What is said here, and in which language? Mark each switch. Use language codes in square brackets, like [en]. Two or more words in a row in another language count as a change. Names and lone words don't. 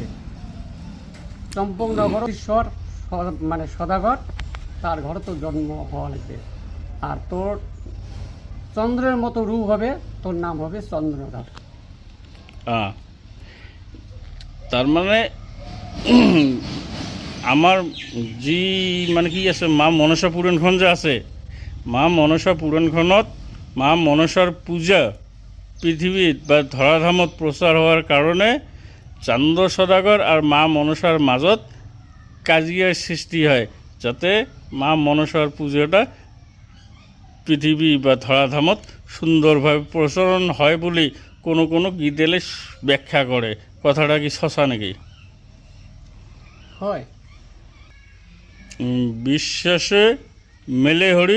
[bn] চম্পকনগর ঈশ্বর মানে সদাগর তার ঘরে তো জন্ম হওয়া লাগবে। আর তোর চন্দ্রের মতো রূপ হবে, তোর নাম হবে চন্দ্রধর। তার মানে আমার যি মানে কি আছে মা মনসা পুরাণখন যে আছে, [as] মা মনসা পুরাণখনত মা মনসার পূজা পৃথিবীত বা ধৰাধামত প্ৰচাৰ হোৱাৰ কাৰণে চান্দ সদাগৰ আৰু মা মনসাৰ মাজত কাজিয়াৰ সৃষ্টি হয়। [bn] যাতে মা মনসার পুজোটা পৃথিবী বা ধরাধামত সুন্দরভাবে প্রচলন হয় বলে কোনো কোনো গীতেলে ব্যাখ্যা করে। কথাটা কি সঁচা নাকি? হয়। বিশ্বাসে মেলে হরি